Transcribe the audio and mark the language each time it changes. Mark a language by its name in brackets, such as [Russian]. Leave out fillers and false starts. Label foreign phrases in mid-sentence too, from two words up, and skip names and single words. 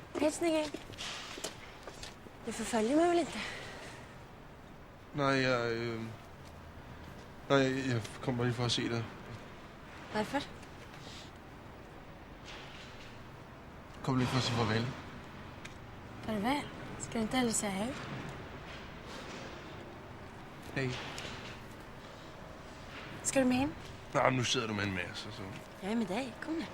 [Swedish] hälsning in. Du förföljer mig väl inte? [Danish] Nej, jeg kommer lige for at se dig. [Swedish] Varför? [Danish] Jeg kommer lige for at sige farvel. [Swedish] Farväl. Ska du inte heller säga hej? Hey. Ska du med in? [Danish] Nej, nu sidder du med en masse, så... [Swedish] Jag är med dig. Kom nu.